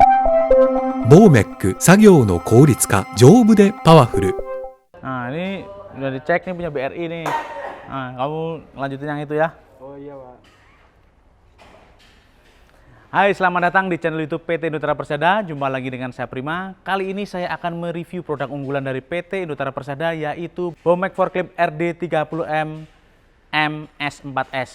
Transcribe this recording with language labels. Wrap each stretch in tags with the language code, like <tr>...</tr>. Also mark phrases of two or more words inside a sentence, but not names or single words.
<ja>ボーメック作業の効率化丈夫でパワフル。</ja> <id>Nah, ini udah dicek nih punya BRI nih. Nah, kamu lanjutin yang itu ya. Oh iya Pak. Hai, selamat datang di channel YouTube PT Indotera Persada. Jumpa lagi dengan saya Prima. Kali ini saya akan mereview produk unggulan dari PT Indotera Persada, yaitu Bomek Forklift RD30M MS4S.</id>